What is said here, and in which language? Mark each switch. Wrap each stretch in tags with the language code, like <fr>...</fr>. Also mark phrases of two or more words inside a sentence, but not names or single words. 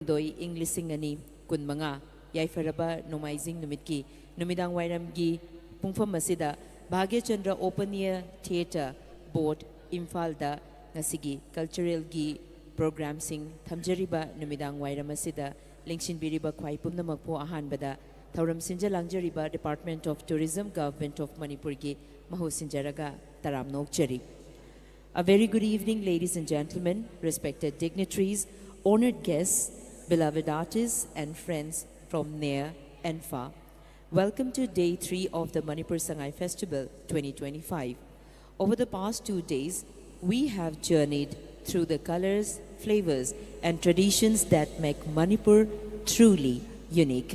<mni>doi English ani kun manga yaifaraba nomaizing numitki numidang wairamgi pungfam masida Bhagya Chandra Open Air Theatre Board Imfalda ngasigi cultural gi program sing thamjariba numidang wairam asida lingshin biriba khwai pumnamakpo ahanbada thauram sinja langjariba Department of Tourism Government of Manipur gi mahu sinjaraga taram nokchari.</mni> <en>A very good evening, ladies and gentlemen, respected dignitaries, honored guests, beloved artists and friends from near and far. Welcome to Day 3 of the Manipur Sangai Festival 2025. Over the past 2 days, we have journeyed through the colors, flavors and traditions that make Manipur truly unique.</en>